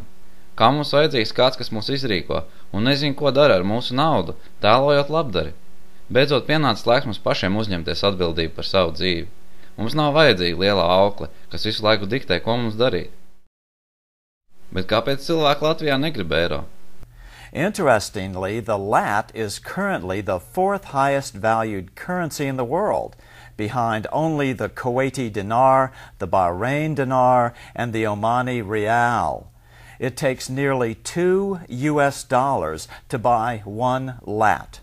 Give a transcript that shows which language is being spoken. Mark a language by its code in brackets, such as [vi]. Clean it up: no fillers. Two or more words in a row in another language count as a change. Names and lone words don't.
[lv] Kā mums vajadzīgs kāds, kas mūs izrīko un nezin, ko dara ar mūsu naudu, tēlojot labdari? Beidzot pienācis laiks mums pašiem uzņemties atbildību par savu dzīvi. Mums nav vajadzīga liela aukle, kas visu laiku diktē, ko mums darīt. Bet kāpēc cilvēki Latvijā negrib eiro? [en] Interestingly, the lat is currently the 4th highest valued currency in the world, behind only the Kuwaiti dinar, the Bahrain dinar, and the Omani rial. It takes nearly $2 to buy 1 lat.